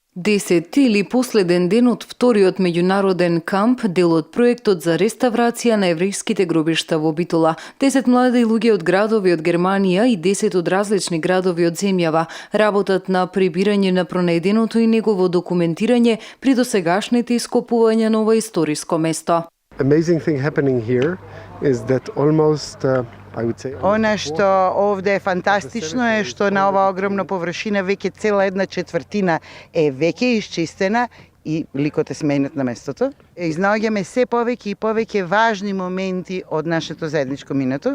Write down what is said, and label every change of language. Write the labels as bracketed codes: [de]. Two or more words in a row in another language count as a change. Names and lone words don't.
[mk] Десети или последен ден од вториот меѓународен камп, дел од проектот за реставрација на еврејските гробишта во Битола. 10 млади луѓе од градови од Германија и 10 од различни градови од земјава работат на прибирање на пронајденото и негово документирање при досегашните ископувања на ова историско место. [en] Amazing thing happening here is that almost [mk] Она што овде е фантастично е што на ова огромна површина веќе цела една четвртина е веќе исчистена и ликот е сменет на местото. Изнаоѓаме се повеќе и повеќе важни моменти од нашето заедничко минато.